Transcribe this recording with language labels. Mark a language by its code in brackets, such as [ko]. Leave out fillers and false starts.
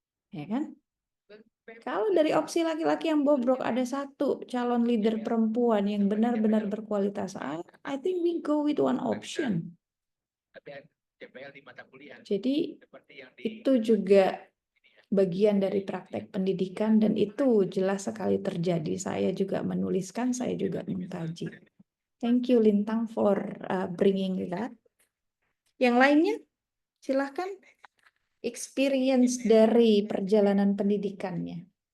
[id] Ya kan? Kalau dari opsi laki-laki yang bobrok ada satu calon leader perempuan yang benar-benar berkualitas, [en] I think we go with one option. [id] Jadi itu juga bagian dari praktek pendidikan dan itu jelas sekali terjadi. Saya juga menuliskan, saya juga mengkaji. [en] Thank you Lintang for bringing that. [id] Yang lainnya, silahkan experience dari perjalanan pendidikannya.